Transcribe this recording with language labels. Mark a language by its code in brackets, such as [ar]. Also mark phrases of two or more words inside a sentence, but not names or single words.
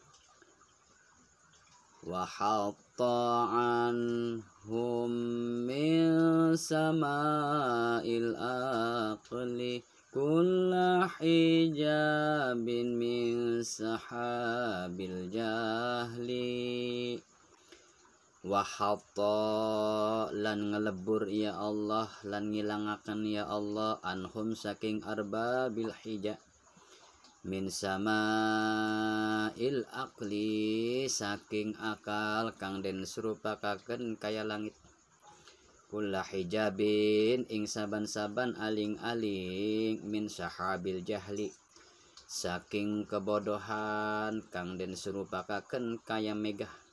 [ar] وحط عنهم من سماء العقل كل حجاب من سحاب الجهل. [jv] Wa hatta lan ngelebur [ar] يا الله, [jv] lan ngilangaken [ar] يا الله [jv] anhum saking [ar] أرباب الحجاب من سماء العقل [jv] saking akal kang den serupakaken kaya langit, [ar] كل حجاب [jv] ing saban-saban aling-aling [ar] من سحاب الجهل [jv] saking kebodohan kang den serupakaken kaya megah,